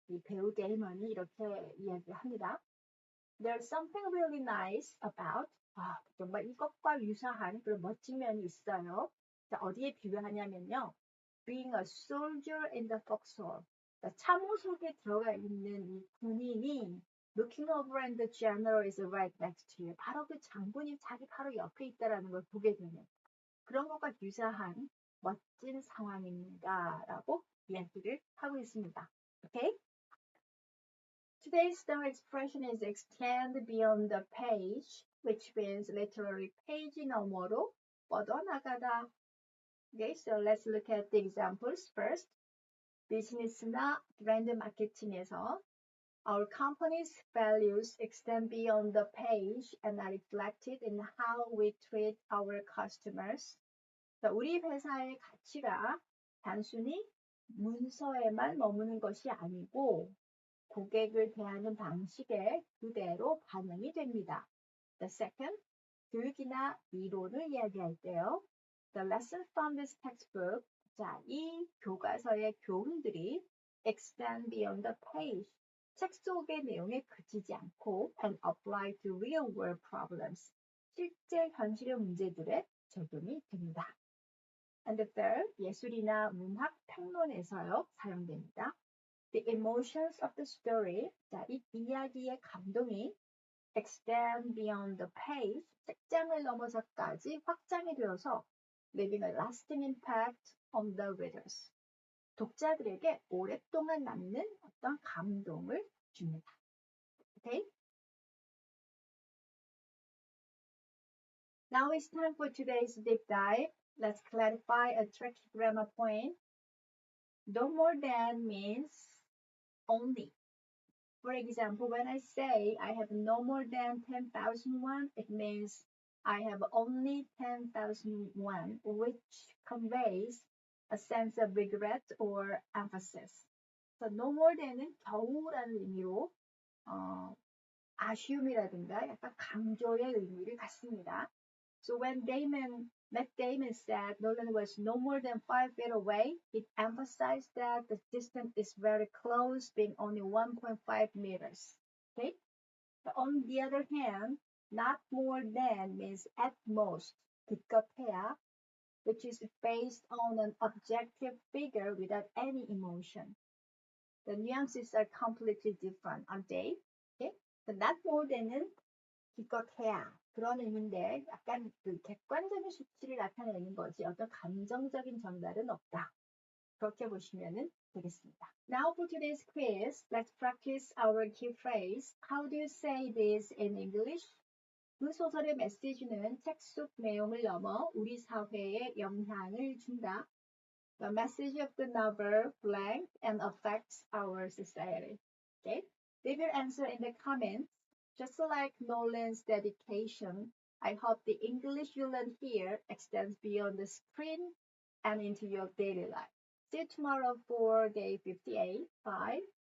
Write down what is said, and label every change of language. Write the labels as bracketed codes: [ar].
[ko] 이 배우 데이먼이 이렇게 이야기를 합니다. [en] There's something really nice about [ko] 정말 이것과 유사한 그런 멋진 면이 있어요. 자, 어디에 비유하냐면요. [en] Being a soldier in the foxhole. [ko] 참호 속에 들어가 있는 이 군인이 [en] looking over and the general is right next to you. [ko] 바로 그 장군이 자기 바로 옆에 있다라는 걸 보게 되는 그런 것과 유사한 멋진 상황입니다. 라고 이야기를 하고 있습니다. [en] Okay? Today's star expression is extend beyond the page, which means literally page [ko] 너머로 뻗어나가다. [en] Okay, so let's look at the examples first. [ko] 비즈니스나 브랜드 마케팅에서 [en] Our company's values extend beyond the page and are reflected in how we treat our customers. [ko] 자, 우리 회사의 가치가 단순히 문서에만 머무는 것이 아니고 고객을 대하는 방식에 그대로 반영이 됩니다. [en] The second, [ko] 교육이나 이론을 이야기할 때요. [en] The lessons from this textbook, [ko] 자, 이 교과서의 교훈들이 [en] extend beyond the page, [ko] 책 속의 내용에 그치지 않고 [en] and apply to real world problems, [ko] 실제 현실의 문제들에 적용이 됩니다. [en] And the third, [ko] 예술이나 문학 평론에서요, 사용됩니다. [en] The emotions of the story, [ko] 자, 이 이야기의 감동이 [en] extend beyond the page, [ko] 책장을 넘어서까지 확장이 되어서 [en] leaving a lasting impact on the readers. [ko] 독자들에게 오랫동안 남는 어떤 감동을 줍니다. [en] Okay? Now it's time for today's deep dive. Let's clarify a tricky grammar point. No more than means only. For example, when I say I have no more than 10,000 won, it means I have only 10,000 won, which conveys a sense of regret or emphasis. So no more than [ko] 은 겨우라는 의미로 아쉬움이라든가 약간 강조의 의미를 갖습니다. [en] So when Matt Damon said Nolan was no more than 5 feet away, it emphasized that the distance is very close, being only 1.5 meters. Okay? But on the other hand, not more than means at most, 기껏해야, which is based on an objective figure without any emotion. The nuances are completely different, aren't they? Okay? The not more than [ko] 은 기껏해야 그런 의미인데 약간 그 객관적인 수치를 나타내는 거지 어떤 감정적인 전달은 없다. 그렇게 보시면 되겠습니다. [en] Now for today's quiz, let's practice our key phrase. How do you say this in English? [ko] 그 소설의 메시지는 책 속 내용을 넘어 우리 사회에 영향을 준다. [en] The message of the novel blank and affects our society. Okay? Leave your answer in the comments. Just like Nolan's dedication, I hope the English you learn here extends beyond the screen and into your daily life. See you tomorrow for day 58. Bye.